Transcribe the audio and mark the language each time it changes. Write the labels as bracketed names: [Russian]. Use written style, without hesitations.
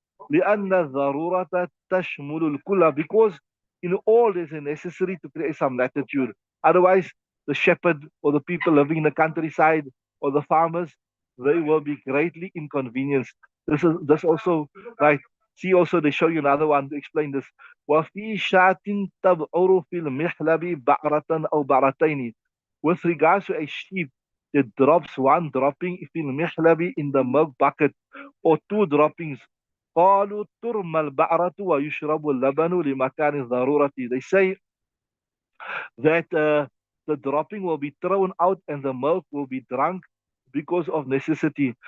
[Arabic] لأن الضرورة تشمل الكل, [English] because in all there's a necessary to create some latitude. Otherwise, the shepherd or the people living in the countryside or the farmers, they will be greatly inconvenienced. This also right. See also they show you another one to explain this. [Arabic] وفي شاة تبعر في المحلب بعرة أو بعرتين. [English] With regards to a sheep that drops one dropping [Arabic] في المحلب, [English] in the milk bucket, or two droppings, [Arabic] قالوا ترمى البعرة ويشرب اللبن لمكان الضرورة. [English] They say that the dropping will be thrown out and the milk will be drunk because of necessity.